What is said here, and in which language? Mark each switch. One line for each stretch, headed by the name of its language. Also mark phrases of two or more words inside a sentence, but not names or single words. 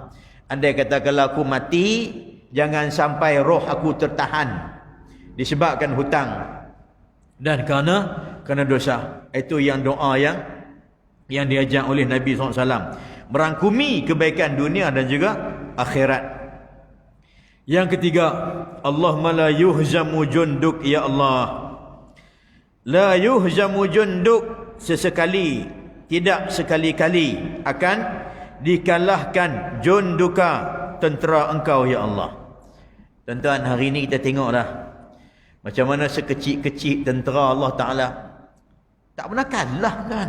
Malay: Andai kata kalau aku mati, jangan sampai roh aku tertahan disebabkan hutang dan kerana dosa. Itu yang doa yang diajak oleh Nabi SAW, merangkumi kebaikan dunia dan juga akhirat. Yang ketiga,
Arabic: اللهم لا يهزم جندك يا الله. لا يهزم جندك,
Malay: sesekali, tidak sekali-kali akan dikalahkan junduka, tentera engkau, ya Allah. Tuan-tuan, hari ini kita tengoklah macam mana sekecil-kecil tentera Allah Ta'ala tak pernah kalah kan.